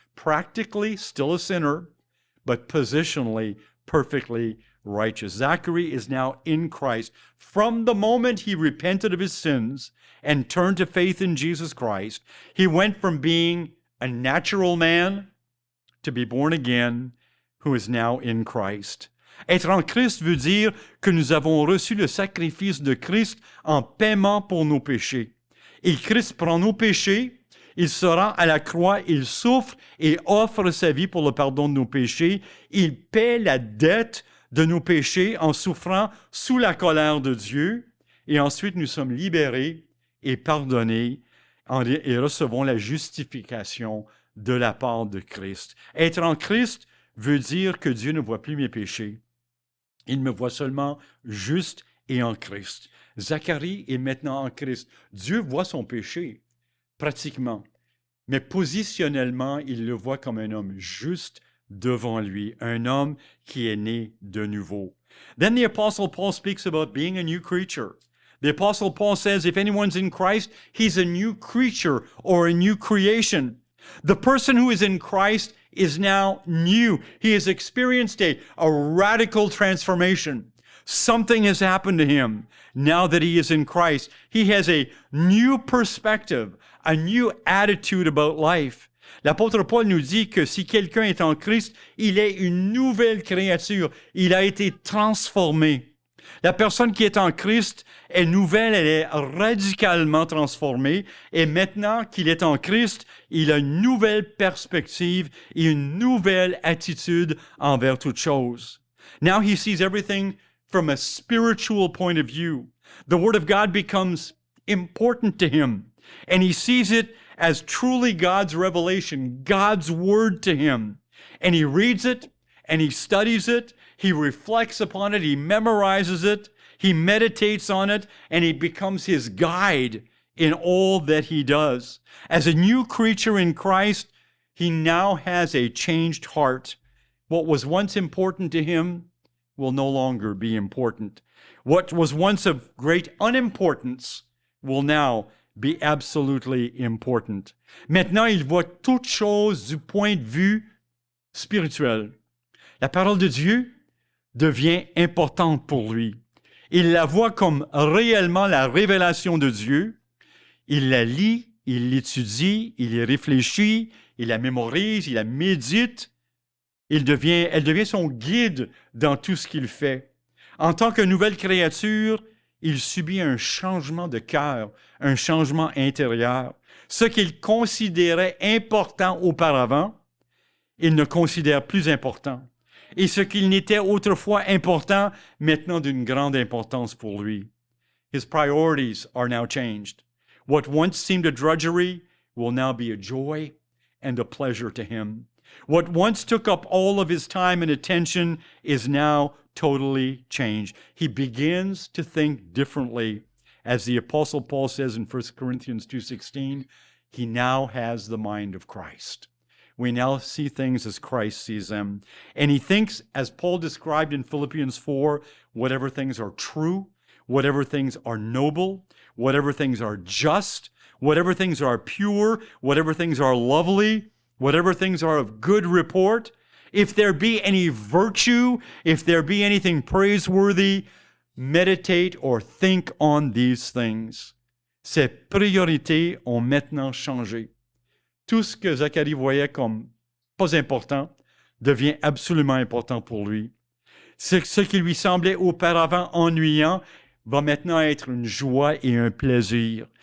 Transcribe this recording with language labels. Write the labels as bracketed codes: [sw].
[en] Practically, still a sinner, but positionally, perfectly righteous. Zachary is now in Christ. From the moment he repented of his sins and turned to faith in Jesus Christ, he went from being a natural man to be born again, who is now in Christ. [fr] Être en Christ veut dire que nous avons reçu le sacrifice de Christ en paiement pour nos péchés. Et Christ prend nos péchés, il se rend à la croix, il souffre et offre sa vie pour le pardon de nos péchés. Il paie la dette de nos péchés en souffrant sous la colère de Dieu. Et ensuite, nous sommes libérés et pardonnés et recevons la justification de la part de Christ. Être en Christ veut dire que Dieu ne voit plus mes péchés. Il me voit seulement juste et en Christ. Zacharie est maintenant en Christ. Dieu voit son péché, pratiquement. Mais positionnellement, il le voit comme un homme juste devant lui, un homme qui est né de nouveau. [en] Then the Apostle Paul speaks about being a new creature. The Apostle Paul says, if anyone's in Christ, he's a new creature or a new creation. The person who is in Christ is now new. He has experienced a radical transformation. Something has happened to him now that he is in Christ. He has a new perspective, a new attitude about life. [fr] L'apôtre Paul nous dit que si quelqu'un est en Christ, il est une nouvelle créature. Il a été transformé. La personne qui est en Christ est nouvelle, elle est radicalement transformée. Et maintenant qu'il est en Christ, il a une nouvelle perspective et une nouvelle attitude envers toute chose. [en] Now he sees everything from a spiritual point of view. The Word of God becomes important to him. And he sees it as truly God's revelation, God's Word to him. And he reads it, and he studies it, he reflects upon it, he memorizes it, he meditates on it, and it becomes his guide in all that he does. As a new creature in Christ, he now has a changed heart. What was once important to him will no longer be important. What was once of great unimportance will now be absolutely important. [fr] Maintenant, il voit toute chose du point de vue spirituel. La parole de Dieu devient importante pour lui. Il la voit comme réellement la révélation de Dieu. Il la lit, il l'étudie, il y réfléchit, il la mémorise, il la médite. Elle devient son guide dans tout ce qu'il fait. En tant que nouvelle créature, il subit un changement de cœur, un changement intérieur. Ce qu'il considérait important auparavant, il ne considère plus important. Et ce qu'il n'était autrefois important, maintenant d'une grande importance pour lui. [en] His priorities are now changed. What once seemed a drudgery will now be a joy and a pleasure to him. What once took up all of his time and attention is now totally changed. He begins to think differently. As the Apostle Paul says in 1 Corinthians 2:16, he now has the mind of Christ. We now see things as Christ sees them. And he thinks, as Paul described in Philippians 4, whatever things are true, whatever things are noble, whatever things are just, whatever things are pure, whatever things are lovely, whatever things are of good report, if there be any virtue, if there be anything praiseworthy, meditate or think on these things. [fr] Ses priorités ont maintenant changé. Tout ce que Zacharie voyait comme pas important devient absolument important pour lui. Ce qui lui semblait auparavant ennuyant va maintenant être une joie et un plaisir.